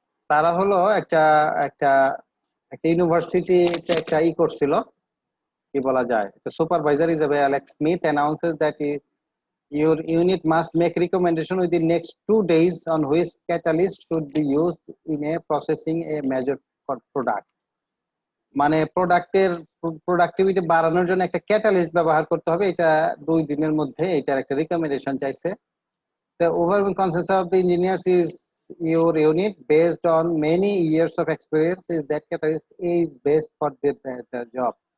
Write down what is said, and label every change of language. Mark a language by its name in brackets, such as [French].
[Bangla] তারা হলো একটা একটা একটা ইউনিভার্সিটিতে একটা করছিল, কি বলা যায়, [English] the supervisor is Alex Smith announces that your unit must make recommendation within next 2 days on which catalyst should be used in a processing a major product. [Bangla] মানে প্রোডাক্টের প্রোডাক্টিভিটি বাড়ানোর জন্য একটা ক্যাটালিস্ট ব্যবহার করতে হবে, এটা 2 দিনের মধ্যে এটার একটা রিকমেন্ডেশন চাইছে। [English] The overall consensus of the engineers is your unit based on many years of experience is that catalyst is best for the job.